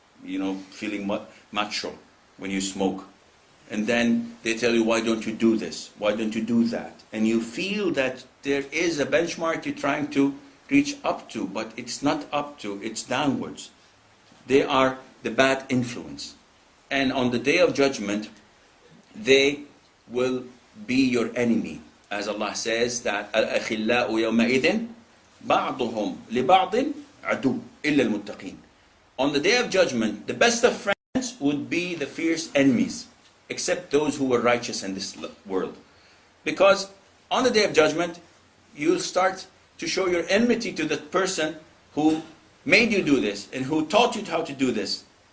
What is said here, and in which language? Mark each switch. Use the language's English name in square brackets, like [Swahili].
[English] You know, feeling macho when you smoke. And then they tell you, why don't you do this? Why don't you do that? And you feel that there is a benchmark you're trying to reach up to, but it's not up to, it's downwards. They are the bad influence. And on the day of judgment, they will be your enemy. As Allah says that, [Arabic] الْأَخِلَّاءُ يَوْمَئِذٍ بَعْضُهُمْ لِبَعْضٍ عَدُوٌّ إِلَّا الْمُتَّقِينَ. [English] On the day of judgment, the best of friends would be the fierce enemies, except those who were righteous in this world. Because on the day of judgment, you'll start to show your enmity to the person who made you do this and who taught you how to do this.